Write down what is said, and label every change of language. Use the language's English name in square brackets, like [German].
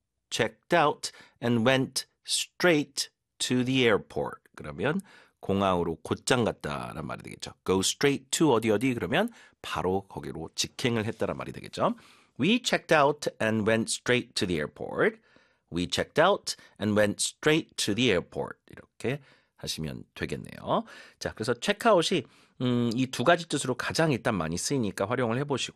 [English] Checked out and went straight to the airport. [Korean] 그러면 공항으로 곧장 갔다란 말이 되겠죠. [English] Go straight to [Korean] 어디 어디 그러면 바로 거기로 직행을 했다란 말이 되겠죠. [English] We checked out and went straight to the airport. We checked out and went straight to the airport. [Korean] 이렇게 하시면 되겠네요. 자, 그래서 체크아웃이 이 두 가지 뜻으로 가장 일단 많이 쓰이니까 활용을 해보시고